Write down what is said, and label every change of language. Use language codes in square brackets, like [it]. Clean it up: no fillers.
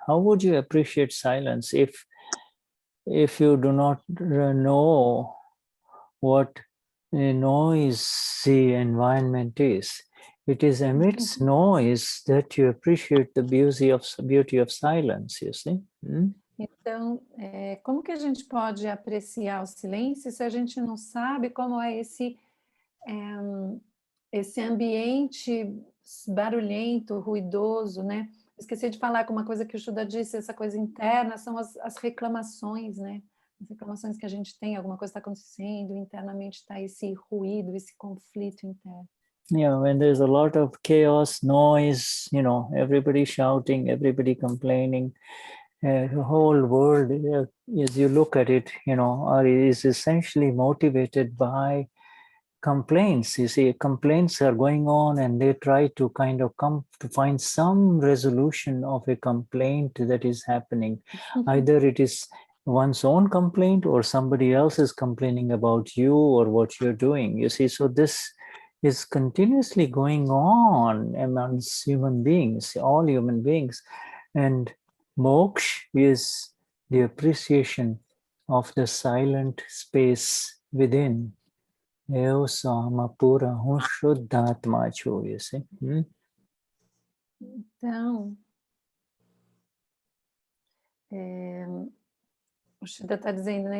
[en] How would you appreciate silence if you do not know what noisy environment is. It is amidst noise that you appreciate the beauty of silence, you see. [pt] Então, como que a gente pode apreciar o silêncio se a gente não sabe como é esse ambiente barulhento, ruidoso, né? Esqueci de falar com uma coisa que o Shuddha disse, essa coisa interna, são as reclamações, né? As reclamações que a gente tem, alguma coisa está acontecendo, internamente está esse ruído, esse conflito interno. [en] Yeah, when there's a lot of chaos, noise, everybody shouting, everybody complaining, the whole world, as you look at it, is essentially motivated by complaints. You see, complaints are going on and they try to kind of come to find some resolution of a complaint that is happening. Either it is one's own complaint or somebody else is complaining about you or what you're doing. You see, so this is continuously going on amongst human beings, all human beings. And moksha is the appreciation of the silent space within. [pt] Eu sou uma pura Vishuddhatma, [en] you see. [pt] Então, o Shuddha está dizendo, né?